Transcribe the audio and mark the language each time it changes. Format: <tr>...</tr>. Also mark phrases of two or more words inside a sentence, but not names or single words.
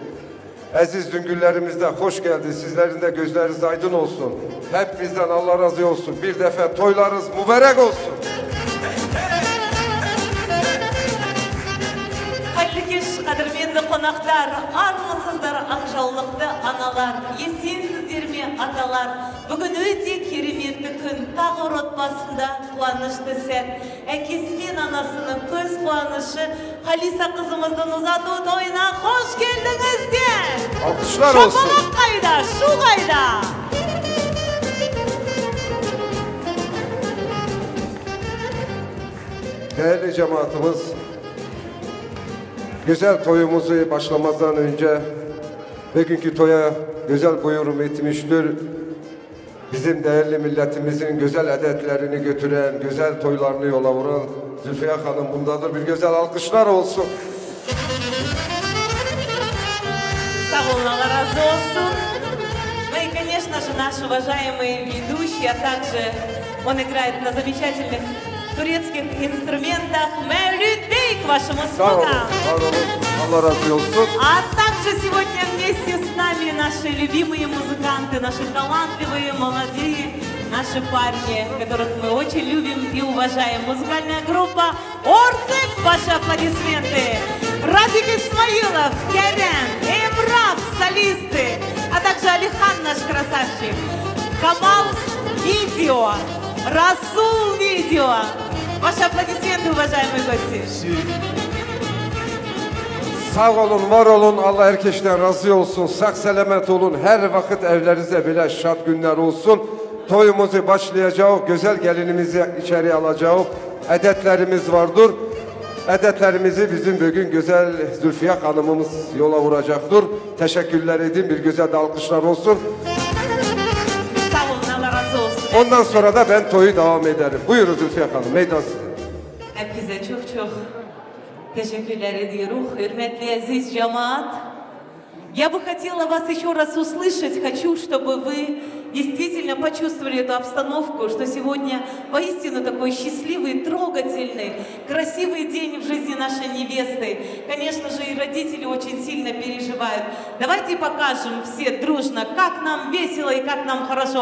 <tr>Aziz düngüllerimizde hoş geldi. Sizlerin de gözleriniz aydın olsun. Hep bizden Allah razı olsun. Bir defa toylarınız mübarek olsun.</tr> <kk>Hayırlı kez kadirmenli konaklar, armısızlar, ақжаулықты аналар, есенсіздер ме аталар. Бүгін өте кереметті күн, тағы отбасында қуанышты сәт. Әкесі мен анасының көз қуанышы Халиса қызымыздың ұзату тойына қош келдіңіздер.</kk> <tr>Alkışlar olsun.</tr> <kk>Шапалақ қайда, шу қайда?</kk> <tr>Değerli cemaatimiz, güzel toyumuzu başlamazdan önce bugünkü toya güzel buyurum etmiştir. Bizim değerli milletimizin güzel adetlerini götüren, güzel toylarını yola vuran Zülfiye Hanım bundadır. Bir güzel alkışlar olsun. Sağ olun, Allah razı olsun.</tr> <ru>Ну и, конечно же, наш уважаемый ведущий, а также он играет на замечательных турецких инструментах. Мевлют Бей, к вашим</ru> <tr>Sağ olun,</tr> <ru>услугам.</ru> <tr>sağ olun. Allah razı olsun.</tr> <ru>А также сегодня вместе с нами наши любимые музыканты, наши талантливые, молодые, наши парни, которых мы очень любим и уважаем. Музыкальная группа «Орцик», ваши аплодисменты. Радик Исмаилов, Керен, Эмрав, солисты, а также Алихан, наш красавчик. Камал Видео, Расул Видео. Ваши аплодисменты, уважаемые гости.</ru> <tr>Sağ olun, var olun. Allah herkesten razı olsun. Sağ selamet olun. Her vakit evlerinizde bile şad günler olsun. Toyumuzu başlayacağız. Güzel gelinimizi içeri alacağız. Adetlerimiz vardır. Adetlerimizi bizim bugün güzel Zülfiye Hanımımız yola vuracaktır. Teşekkürler edin. Bir güzel de alkışlar olsun. Sağ olun, Allah razı olsun. Ondan sonra da ben toyu devam ederim. Buyurun Zülfiye Hanım. Meydan size. Herkese çok teşekkürler ediyorum. Hürmetli aziz cemaat.</tr> <ru>Я бы хотела вас еще раз услышать. Хочу, чтобы вы действительно почувствовали эту обстановку, что сегодня воистину такой счастливый, трогательный, красивый день в жизни нашей невесты. Конечно же, и родители очень сильно переживают. Давайте покажем все дружно, как нам весело и как нам хорошо.</ru>